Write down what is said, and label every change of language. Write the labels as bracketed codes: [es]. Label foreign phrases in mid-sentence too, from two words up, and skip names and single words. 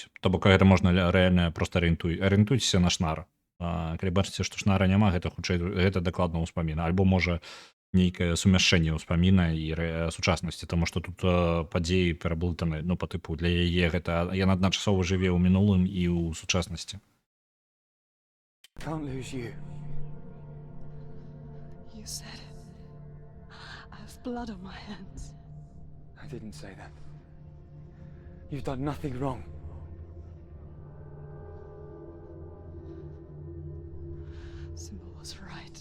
[be] То бок гэта можна рэальна проста арыентуйцеся на шнар. Калі бачыце, што шнара няма, гэта хутчэй гэта дакладна ўспаміна, альбо можа нейкае сумяшчэнне ўспаміна і сучаснасці, таму што тут падзеі пераблытаны, па тыпу для яе гэта яна адначасова жыве ў мінулым і ў сучаснасці. [en] Can't lose you. You said it. I have blood on my hands. I didn't say that. You've done nothing wrong. Symbol was right.